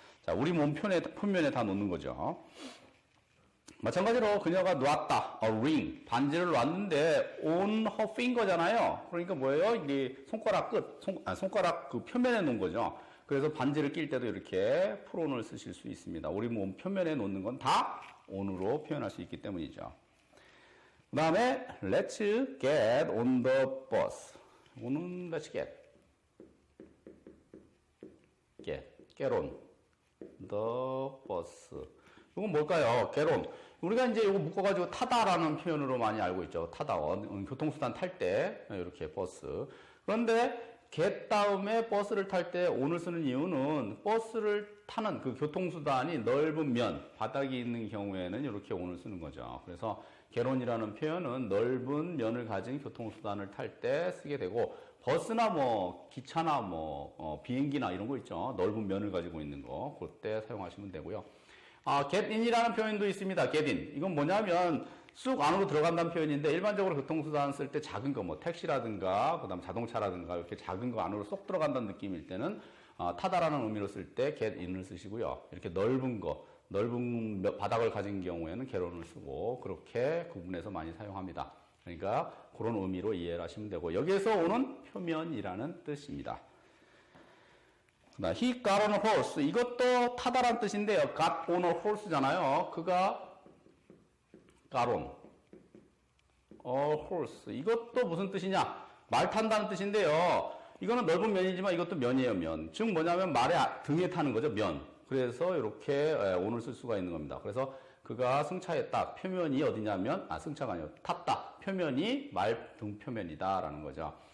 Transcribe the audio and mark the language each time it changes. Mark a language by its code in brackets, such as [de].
[ko] 자, 우리 몸 표면에 다 놓는 거죠. 마찬가지로 그녀가 놓았다. [en] A ring. [ko] 반지를 놨는데 [en] on her finger [ko] 잖아요. 그러니까 뭐예요? 이게 손가락 끝, 손가락 그 표면에 놓은 거죠. 그래서 반지를 낄 때도 이렇게 풀온을 쓰실 수 있습니다. 우리 몸 표면에 놓는 건 다 on으로 표현할 수 있기 때문이죠. 그 다음에 [en] let's get on the bus. [ko] 이거는 [en] let's get on the bus. [ko] 이건 뭘까요? get on. 우리가 이제 이거 묶어가지고 타다라는 표현으로 많이 알고 있죠. 타다. 교통수단 탈 때 이렇게 버스. 그런데 get 다음에 버스를 탈 때 on을 쓰는 이유는 버스를 타는 그 교통수단이 넓은 면, 바닥이 있는 경우에는 이렇게 on을 쓰는 거죠. 그래서 get on이라는 표현은 넓은 면을 가진 교통수단을 탈 때 쓰게 되고, 버스나 뭐 기차나 뭐 비행기나 이런 거 있죠. 넓은 면을 가지고 있는 거 그때 사용하시면 되고요. get in이라는 표현도 있습니다. [en] get in. [ko] 이건 뭐냐면 쑥 안으로 들어간다는 표현인데 일반적으로 교통수단 쓸 때 작은 거 뭐 택시라든가 그다음 자동차라든가 이렇게 작은 거 안으로 쏙 들어간다는 느낌일 때는 타다라는 의미로 쓸 때 get in을 쓰시고요. 이렇게 넓은 바닥을 가진 경우에는 get on을 쓰고 그렇게 구분해서 많이 사용합니다. 그러니까 그런 의미로 이해를 하시면 되고 여기에서 오는 표면이라는 뜻입니다. [en] He got on a horse. [ko] 이것도 타다란 뜻인데요. [en] got on a horse잖아요. [ko] 그가 [en] got on a horse. [ko] 이것도 무슨 뜻이냐? 말 탄다는 뜻인데요. 이거는 넓은 면이지만 이것도 면이에요, 면. 즉 뭐냐면 말의 등에 타는 거죠, 면. 그래서 이렇게 on을 쓸 수가 있는 겁니다. 그래서 그가 승차했다. 표면이 어디냐면 승차가 아니고 탔다. 표면이 말 등 표면이다라는 거죠.